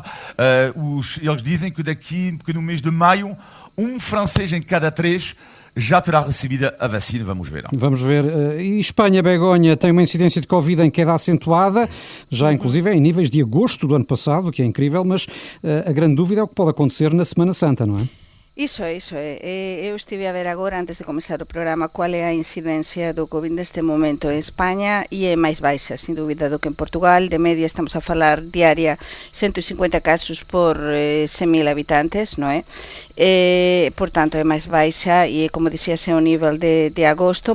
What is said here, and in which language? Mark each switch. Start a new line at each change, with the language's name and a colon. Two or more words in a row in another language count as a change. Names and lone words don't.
Portuguese: Eles dizem que no mês de maio, um francês em cada 3 já terá recebido a vacina, vamos ver. Vamos ver. E Espanha, Begonha, tem uma incidência de Covid em queda acentuada, já inclusive em níveis de agosto do ano passado, que é incrível, mas a grande dúvida é o que pode acontecer na Semana Santa, não é?
Galician: Iso é. Eu estive a ver agora, antes de começar o programa, qual é a incidencia do Covid neste momento en España e é máis baixa, sin dúbida, do que en Portugal. De media estamos a falar diaria 150 casos por 100.000 habitantes, non é? Por tanto, é máis baixa e, como dixíase, o nivel de agosto.